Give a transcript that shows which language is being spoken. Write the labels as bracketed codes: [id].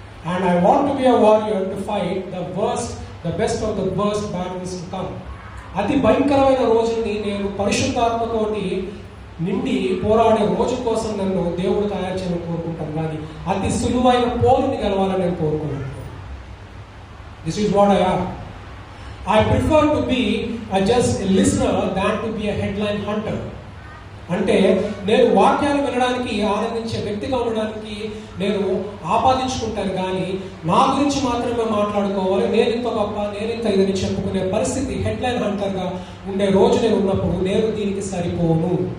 [en] And I want to be a warrior to fight the best of the worst battles to come. [te] అతి భయంకరమైన రోజుని నేను పరిశుద్ధాత్మతోటి నిండి పోరాడే రోజు కోసం నన్ను దేవుడు తయారు చేయాలని కోరుకుంటాను, కానీ అతి సులువైన పోరుని గెలవాలని నేను కోరుకున్నాను. [en] This is what I am. I prefer to be just a listener than to be a headline hunter. [te] అంటే నేను వాక్యాలు వినడానికి ఆనందించే వ్యక్తిగా ఉండడానికి నేను ఆపాదించుకుంటాను, కానీ నా గురించి మాత్రమే మాట్లాడుకోవాలి, నేను ఇంత గొప్ప, నేను ఇంత ఇదని చెప్పుకునే పరిస్థితి, హెడ్లైన్ హంటర్గా ఉండే రోజు నేను ఉన్నప్పుడు నేను దీనికి సరిపోను.